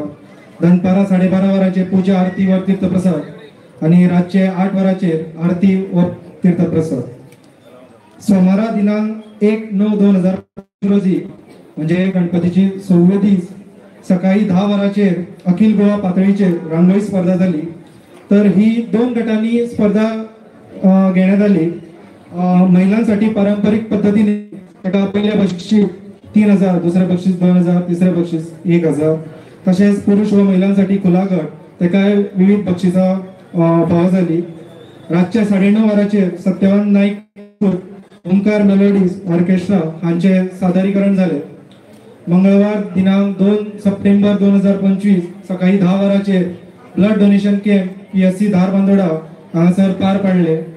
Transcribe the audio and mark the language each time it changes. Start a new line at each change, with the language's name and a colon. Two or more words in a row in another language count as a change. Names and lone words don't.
Konkani: दनपारा 12:30 वरांचेर पूजा आरती व तीर्थप्रसाद आणि रातचे 8 वरांचेर आरती व तीर्थप्रसाद. सोमारा दिनांक 1/9/2025 रोजी म्हणजे गणपतीची 6वे दीस सकाळी 10 वरांचेर अखिल गोवा पातळीचेर रांगोळी स्पर्धा जाली.
Marathi: तर ही 2 गटांनी स्पर्धा घेण्यात आली. महिलांसाठी पारंपरिक पद्धतीने एका पहिल्या बक्षीस 3000, दुसऱ्या बक्षीस 2000, तिसऱ्या बक्षीस 1000.
Konkani: तसेच पुरुष व महिलांसाठी खुला गट तेका विविध बक्षिसां फावो जाली. रातच्या 9:30 वरांचेर सत्यवान नाईक ओंकार मेलोडीज ऑर्केस्ट्रा हांचे सादरीकरण झाले. मंगळवार दिनांक 2 सप्टेंबर 2025 सकाळी 10 वरांचेर
English: blood donation camp
Konkani: PSC धारबांदोडा हांगासर पार पडले.